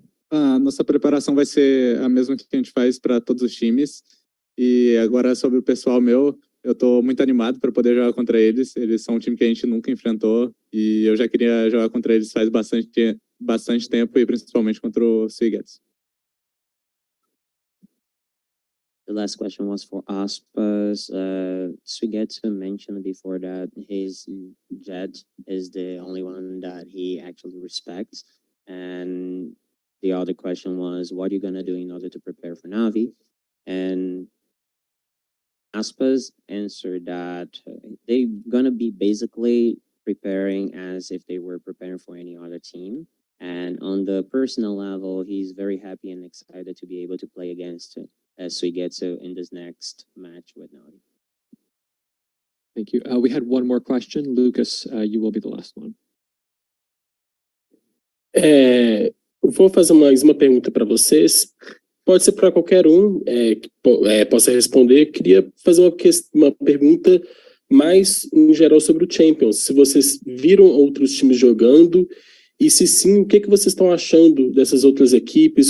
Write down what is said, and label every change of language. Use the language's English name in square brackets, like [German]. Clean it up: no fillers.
[Portuguese] A nossa preparação vai ser a mesma que a gente faz para todos os times. E agora sobre o pessoal meu, eu estou muito animado para poder jogar contra eles. Eles são um time que a gente nunca enfrentou e eu já queria jogar contra eles faz bastante tempo e principalmente contra o Suigetsu. [English] The last question was for Aspas. Suigetsu mentioned before that his Jet is the only one that he actually respects. And the other question was, what are you going to do in order to prepare for Navi? And Aspas answered that they're going to be basically preparing as if they were preparing for any other team. And on the personal level, he's very happy and excited to be able to play against Suigetsu in this next match with Navi. Thank you. We had one more question. Lucas, you will be the last one. [Portuguese] Vou fazer mais uma pergunta para vocês. pode ser para qualquer um que possa responder. Queria fazer uma pergunta mais em geral sobre o Champions. Se vocês viram outros times jogando e se sim, o que vocês estão achando dessas outras equipes?